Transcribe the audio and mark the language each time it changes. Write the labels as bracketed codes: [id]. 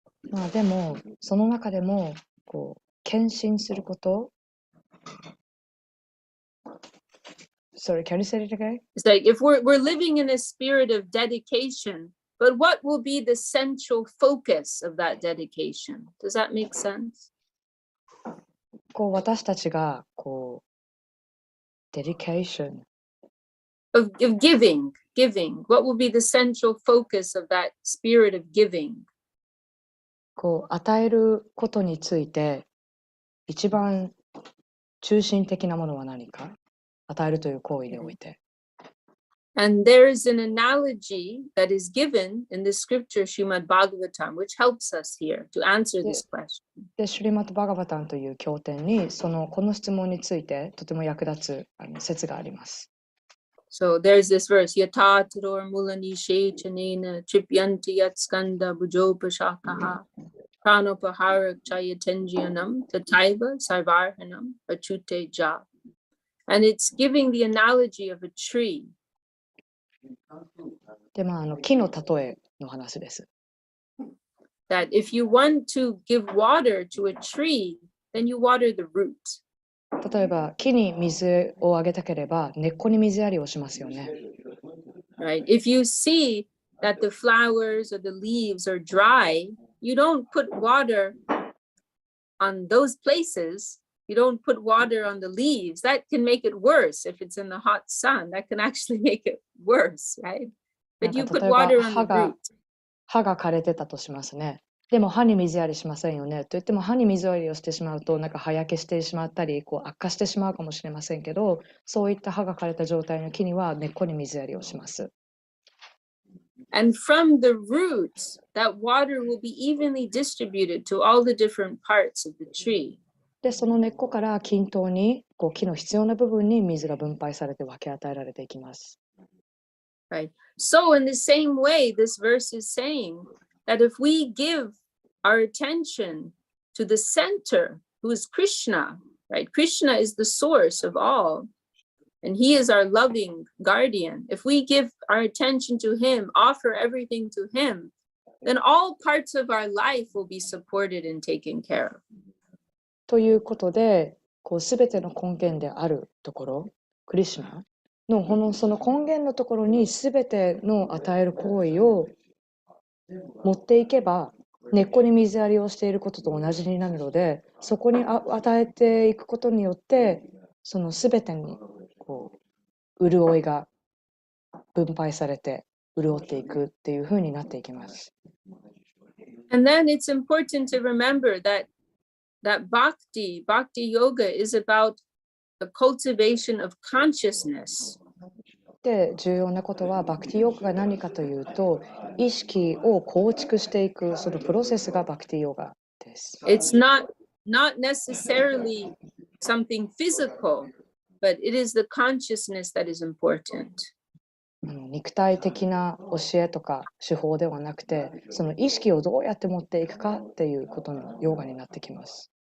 [ja] まあでもその中でもこう献身すること [en] Sorry, can you say it again? It's like if we're living in a spirit of dedication, but what will be the central focus of that dedication? Does that make sense? [ja] こう私たちがこう dedication [en] Of giving. What will be the central focus of that spirit of giving? [ja] こう与えることについて一番中心的なものは何か、与えるという行為において。 [en] And there is an analogy that is given in the scripture Srimad Bhagavatam, which helps us here to answer this question. [ja] で、シュリマット・バガバタンという経典にこの質問についてとても役立つ説があります。 [en] So there's this verse, [sa] Yata Taror Mulani Shechanena Tripyanti Yat Skanda Bujopashakaha Pranopahara Chayatenjianam Tataiva Sarvarhanam Achute Ja. [en] And it's giving the analogy of a tree. [ja] で、木の例えの話です。 [en] That if you want to give water to a tree, then you water the root. [ja] 例えば木に水をあげたければ根っこに水やりをしますよね。 [en] Right? If you see that the flowers or the leaves are dry, you don't put water on those places. You don't put water on the leaves. That can make it worse. If it's in the hot sun, that can actually make it worse, right? But you put water on the root. [ja] 葉が枯れてたとしますね。でも葉に水やりしませんよね。と言っても葉に水やりをしてしまうと葉焼けしてしまったり悪化してしまうかもしれませんけど、そういった葉が枯れた状態の木には根っこに水やりをします。 [en] And from the roots, that water will be evenly distributed to all the different parts of the tree. [ja] で、その根っこから均等に木の必要な部分に水が分配されて分け与えられていきます。 [en] Right. So in the same way, this verse is saying that if we give our attention to the center, who is Krishna, right? Krishna is the source of all, and he is our loving guardian. If we give our attention to him, offer everything to him, then all parts of our life will be supported and taken care of. [ja] ということで、すべての根源であるところ、クリシュナのその根源のところにすべての与える行為を持っていけば、根っこに水やりをしていることと同じになるので、そこに与えていくことによって、そのすべてに潤いが分配されて潤っていくっていうふうになっていきます。 [en] And then it's important to remember that bhakti yoga is about the cultivation of consciousness. [ja] で、重要なことはバクティヨガが何かというと、意識を構築していくそのプロセスがバクティヨガです。 [en] It's not necessarily something physical, but it is the consciousness that is important. [ja] 肉体的な教えとか手法ではなくて、その意識をどうやって持っていくかっていうことのヨガになってきます。